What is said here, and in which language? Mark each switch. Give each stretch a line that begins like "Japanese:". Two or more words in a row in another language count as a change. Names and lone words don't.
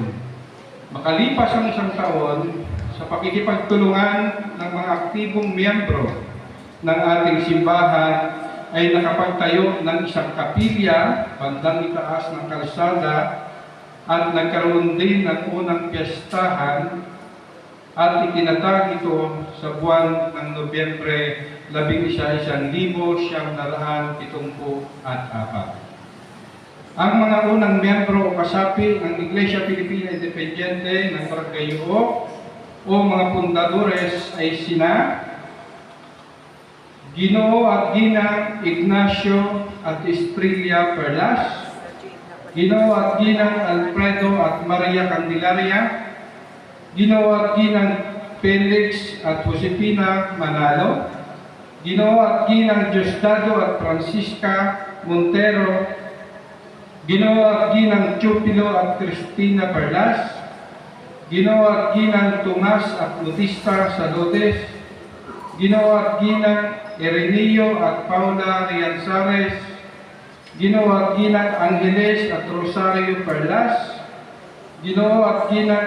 Filipino: Makalipas ang isang taon, sa pakikipagtulungan ng mga aktibong miyembro ng ating simbahan, ay nakapagtayo ng isang kapilya bandang itaas ng kalsada at nagkaroon din ng unang piyestahan at itinatag ito sa buwan ng Nobyembre 11, 1974. Ang mga unang miyembro o kasapi ng Iglesia Pilipina Independiente ng Barangay Yuo o mga pundadores ay sina Ginoo at Ginang Ignacio at Estrella Perlas, Ginoo at Ginang Alfredo at Maria Candelaria, Ginoo at Ginang Felix at Josefina Manalo, Ginoo at Ginang Diosdado at Francisca Montero, Ginoo at Ginang Chupilo at Cristina Perlas, Ginoo at Ginang Tomas at Lutista Salodes, Ginoo at Ginang Ireneo at Paula Rianzares, Ginoo at Ginang Angeles at Rosario Perlas, Ginoo at Ginang